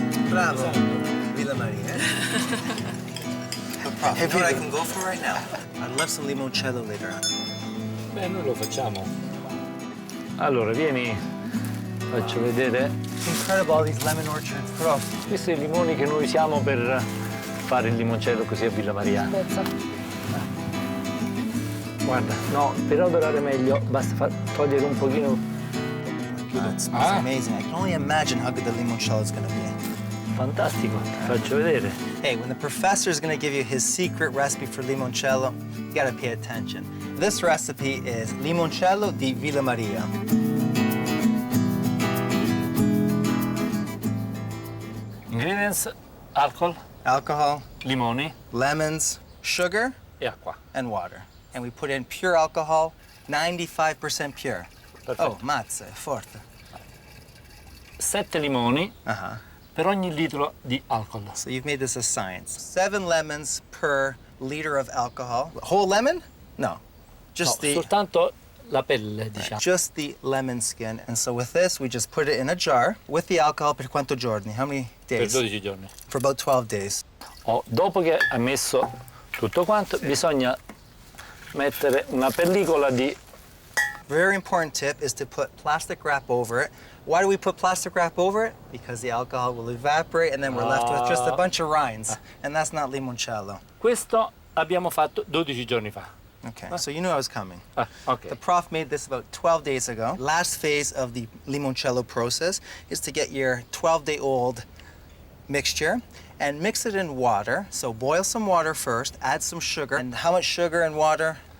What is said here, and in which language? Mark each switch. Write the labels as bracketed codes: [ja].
[en] Bravo, Villa Maria. The prof. You know what I can go for right now? I'd love some limoncello later on. [it] Beh, noi lo facciamo. Allora, vieni, faccio vedere. [en] Incredible, all these lemon orchards, prof. [it] Questi sono i limoni che noi usiamo per fare il limoncello così a Villa Maria. Guarda, no, per odorare meglio basta togliere un pochino. [en] It smells amazing. I can only imagine how good the limoncello is going to be. [it] Fantastico, faccio vedere. [en] Hey, when the professor is going to give you his secret recipe for limoncello, you got to pay attention. This recipe is limoncello di Villa Maria. Ingredients: alcohol, limoni, lemons, sugar, [it] e acqua. [en] and water. And we put in pure alcohol, 95% pure. [it] Perfetto. Oh, mazza, è forte. 7 limoni per ogni litro di alcol. [en] So you've made this a science. 7 lemons per liter of alcohol. Whole lemon? No. Just the [it] soltanto la pelle, diciamo. [en] Just the lemon skin. And so with this, we just put it in a jar with the alcohol [it] per quanto giorni? [en] How many [it] Per [en] days? [it] 12 giorni. [en] For about 12 days. [it] Dopo che hai messo tutto quanto, bisogna mettere una pellicola di... [en] Very important tip is to put plastic wrap over it. Why do we put plastic wrap over it? Because the alcohol will evaporate and then we're left with just a bunch of rinds. And that's not limoncello. [it] Questo abbiamo fatto 12 giorni fa. [en] Okay, so you knew I was coming. Okay. The prof made this about 12 days ago. Last phase of the limoncello process is to get your 12-day-old mixture and mix it in water. So boil some water first, add some sugar. And how much sugar and water?